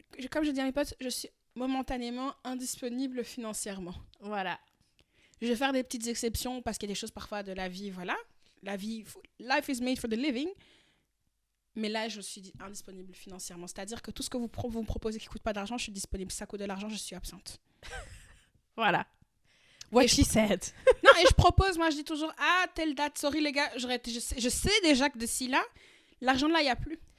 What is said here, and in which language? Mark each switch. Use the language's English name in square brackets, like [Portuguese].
[French] Comme je dis à mes potes, je suis momentanément indisponible financièrement. Voilà. Je vais faire des petites exceptions parce qu'il y a des choses parfois de la vie, voilà. [English] Life is made for the living. [French] Mais là, je suis indisponible financièrement. C'est-à-dire que tout ce que vous me proposez qui ne coûte pas d'argent, je suis disponible. Si ça coûte de l'argent, je suis absente. Voilà. [English] What she said. [French] Non, et je propose, moi je dis toujours, telle date, sorry les gars, je sais déjà que d'ici là, l'argent là, il n'y a plus.